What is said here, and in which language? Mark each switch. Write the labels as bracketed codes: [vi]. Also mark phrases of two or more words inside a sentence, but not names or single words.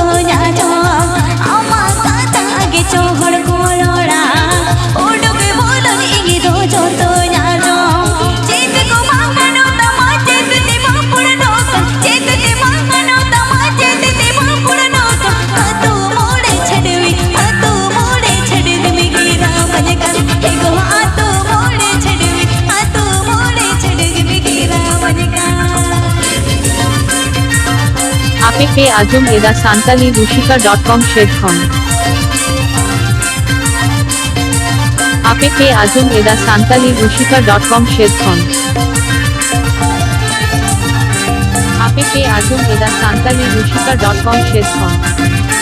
[sat] जाजो अम्मा काता आगे चोहड़ कोड़ोड़ा उड़गे बोलोने इंगो चोतो जाजो चेत को मांगनो तमा चेत ते मापुड़नो चेत ते मांगनो तमा चेत ते मापुड़नो तू मोड़े छड़वी मिगिरा बजका एगो तू मोड़े छड़वी मिगिरा बजका APP Ajum Eda Santali Rushika.com Shedkhon APP Ajum Eda Santali Rushika.com Shedkhon APP Ajum Eda Santali Rushika.com Shedkhon